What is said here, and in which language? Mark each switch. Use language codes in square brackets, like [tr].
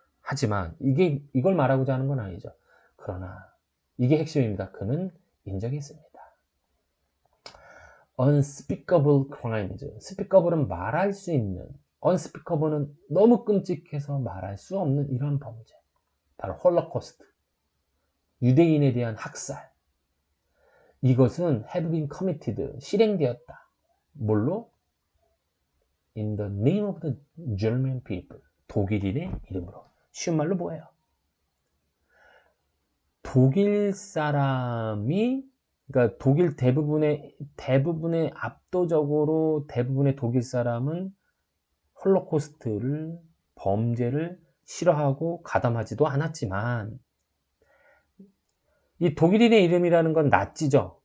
[ko] 하지만 이걸 말하고자 하는 건 아니죠. 그러나 이게 핵심입니다. 그는 인정했습니다. [en] unspeakable crimes. [ko] speakable은 말할 수 있는, unspeakable은 너무 끔찍해서 말할 수 없는 이런 범죄. 바로 홀로코스트. 유대인에 대한 학살. 이것은 [en] have been committed. [ko] 실행되었다. 뭘로? [en] In the name of the German people. [ko] 독일인의 이름으로. 쉬운 말로 뭐예요? 독일 사람이 그러니까 독일 대부분의 압도적으로 대부분의 독일 사람은 홀로코스트를 범죄를 싫어하고 가담하지도 않았지만 이 독일인의 이름이라는 건 나치죠.